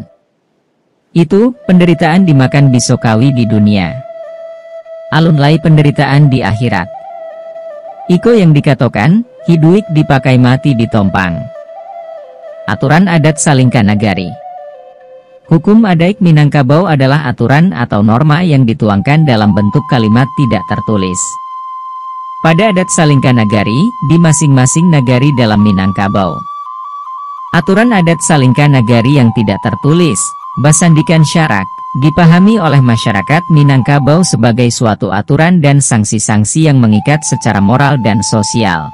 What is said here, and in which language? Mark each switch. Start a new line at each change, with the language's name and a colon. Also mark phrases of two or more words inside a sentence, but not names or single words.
Indonesian: Itu, penderitaan dimakan bisokawi di dunia.
Minangkabau: Alun lai penderitaan di akhirat. Iko yang dikatakan, hiduik dipakai mati ditompang.
Indonesian: Aturan adat Salingka Nagari. Hukum Adaik Minangkabau adalah aturan atau norma yang dituangkan dalam bentuk kalimat tidak tertulis. Pada adat Salingka Nagari, di masing-masing nagari dalam Minangkabau. Aturan adat Salingka Nagari yang tidak tertulis,
Minangkabau: basandikan syarak,
Indonesian: dipahami oleh masyarakat Minangkabau sebagai suatu aturan dan sanksi-sanksi yang mengikat secara moral dan sosial.